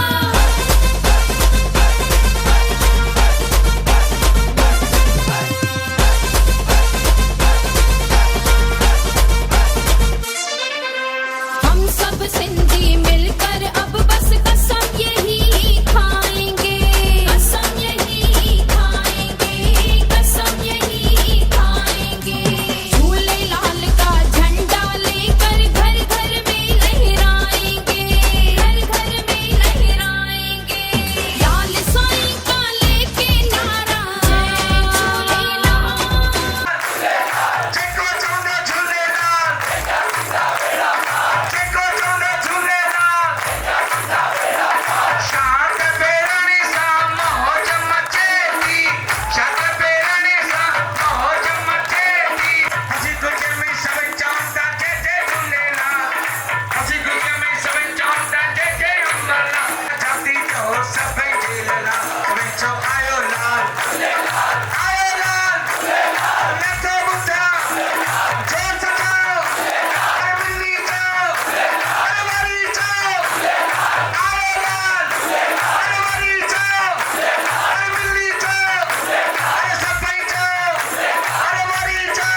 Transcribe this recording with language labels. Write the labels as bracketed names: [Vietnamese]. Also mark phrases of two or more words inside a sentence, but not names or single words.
[Hindi] हम सब सिंधी मिलकर अब बस कसम यही खाएंगे, कसम यही खाएंगे, कसम यही खाएंगे। झूलेलाल का झंडा लेकर घर घर में लहराएंगे, घर घर में लहराएंगे। लाल साईं का लेके नारा जय झूलेलाल। [Sindhi] जेको चवंदा झूलेलाल, जेको चवंदा झूलेलाल, शांत बेरणी सां मौज मचे थी, शांत बेरणी सां मौज मचे थी। हसी ख़ुशी में सभु चवंदा जय जय झूलेलाल, हसी ख़ुशी में सभु चवंदा जय जय अम्बलाल। जाती जो सभई झूलेलाल, विचो आयो लाल, आयो लाल, नथो ॿुधा जोर सां चओ, अरे मिली चओ, अरे वरी चओ, आयो लाल, अरे वरी चओ, अरे मिली चओ, अरे सभई चओ, अरे वरी चओ।